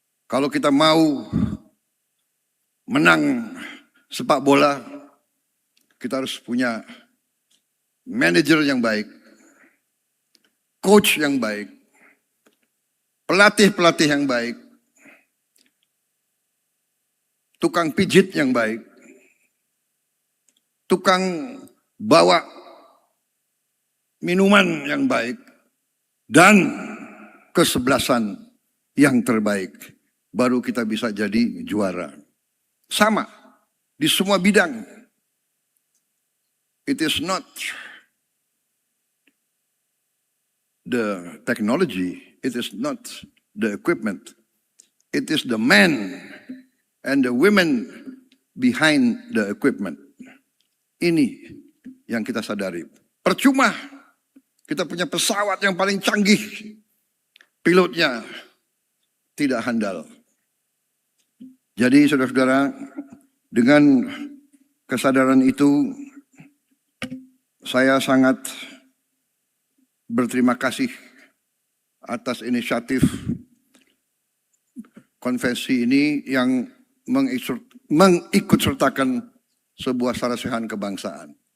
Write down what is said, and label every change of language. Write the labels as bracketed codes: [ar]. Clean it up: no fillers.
[id] Kalau kita mau menang sepak bola, kita harus punya manajer yang baik, coach yang baik, pelatih-pelatih yang baik, tukang pijit yang baik, tukang bawa minuman yang baik, dan kesebelasan yang terbaik. Baru kita bisa jadi juara. Sama di semua bidang. [en] It is not the technology, it is not the equipment, it is the men and the women behind the equipment. [id] Ini yang kita sadari. Percuma kita punya pesawat yang paling canggih, pilotnya tidak handal. Jadi saudara-saudara, dengan kesadaran itu, saya sangat berterima kasih atas inisiatif konvensi ini yang mengikut sertakan sebuah sarasehan kebangsaan.